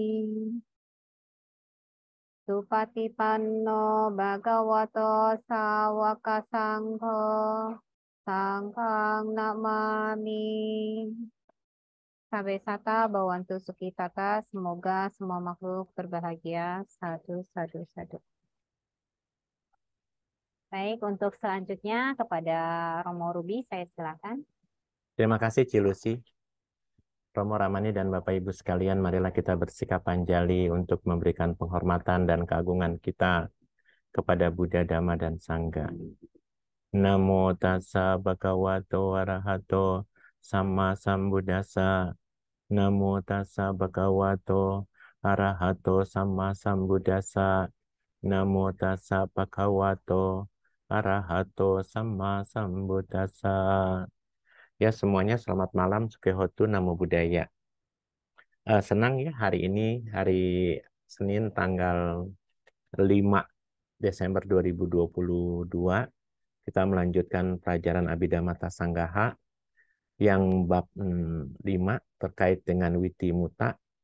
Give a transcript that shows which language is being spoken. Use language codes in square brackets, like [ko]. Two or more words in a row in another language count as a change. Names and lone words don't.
[pi] Supatipanno Bhagavato Sawaka Sangho Sangkang Namami. Sabesata Bawantu Sukitata, [id] semoga semua makhluk berbahagia. [pi] Sadu, sadu, sadu. [id] Baik, untuk selanjutnya kepada Romo Ruby, saya silakan. Terima kasih Cilusi. Romo Ramani dan Bapak Ibu sekalian, marilah kita bersikap panjali untuk memberikan penghormatan dan keagungan kita kepada Buddha, Dhamma, dan Sangha. [pi] Namo tassa bhagavato arahato samma sambuddhassa. Namo tassa bhagavato arahato samma sambuddhassa. Namo tassa bhagavato arahato samma sambuddhassa. [id] Ya semuanya selamat malam, [pi] Sukihotu, Namo Buddhaya. [id] Senang ya hari ini, hari Senin tanggal 5 Desember 2022, kita melanjutkan pelajaran Abhidhamma Sanggaha yang bab 5 terkait dengan [pi] Witi Muta.